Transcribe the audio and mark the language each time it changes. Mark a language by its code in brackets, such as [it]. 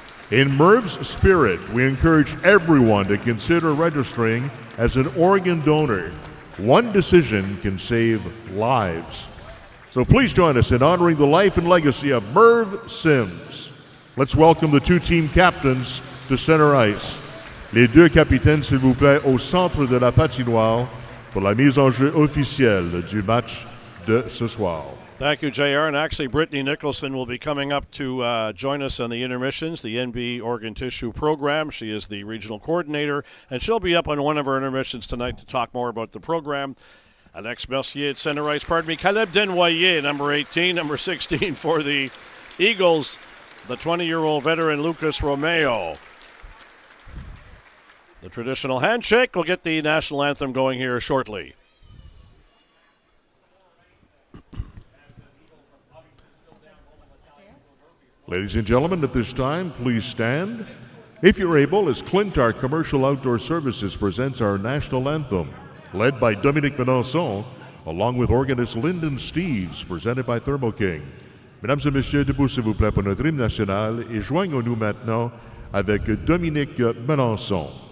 [en] In Merv's spirit, we encourage everyone to consider registering as an organ donor. One decision can save lives. So please join us in honoring the life and legacy of Merv Sims. Let's welcome the 2 team captains to center ice. [fr] Les 2 capitaines, s'il vous plaît, au centre de la patinoire pour la mise en jeu officielle du match de ce soir. [en] Thank you, JR. And actually, Brittany Nicholson will be coming up to join us on the Intermissions, the NB Organ Tissue Program. She is the regional coordinator, and she'll be up on one of our intermissions tonight to talk more about the program. Alex Mercier at center ice, Caleb Denoyer, number 18, number 16 for the Eagles, the 20-year-old veteran Lucas Romeo. The traditional handshake will get the national anthem going here shortly. Ladies and gentlemen, at this time, please stand. If you're able, as Clintar Commercial Outdoor Services presents our national anthem, led by Dominique Melançon, along with organist Lyndon Steves, presented by Thermo King. [fr] Mesdames et messieurs, debout s'il vous plaît pour notre hymne national et joignons-nous maintenant avec Dominique Melançon.